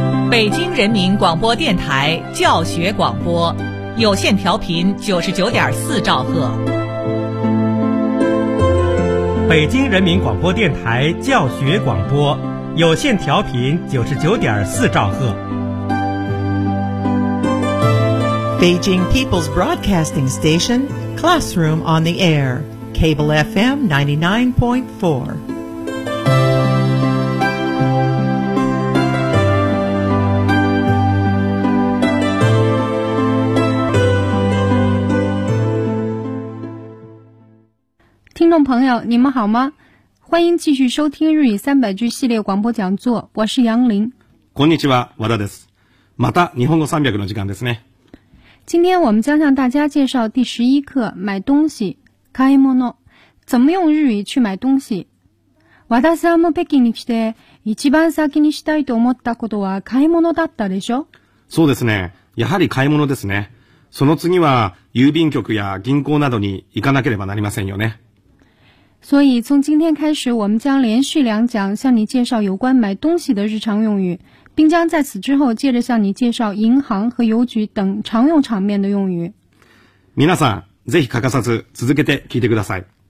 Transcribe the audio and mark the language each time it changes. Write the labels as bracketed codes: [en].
[zh] 北京人民广播电台教学广播，有线调频99.4兆赫。北京人民广播电台教学广播，有线调频99.4兆赫。 [en] Beijing People's Broadcasting Station, Classroom on the Air, Cable FM 99.4. [zh] Hello, 朋友，你们好吗？欢迎继续收听日语三百句系列广播讲座，我是杨林。 [ja] こんにちは、和田です。また日本語三百の時間ですね。 [zh] 今天我们将向大家介绍第十一课买东西，買い物，怎么用日语去买东西。 [ja] 和田さんも北京に来て一番先にしたいと思ったことは買い物だったでしょ？そうですね。やはり買い物ですね。その次は郵便局や銀行などに行かなければなりませんよね。 [zh] 所以从今天开始我们将连续两讲向你介绍有关买东西的日常用语，并将在此之后接着向你介绍银行和邮局等常用场面的用语。 [ja] 皆さん、ぜひ欠かさず続けて聞いてください。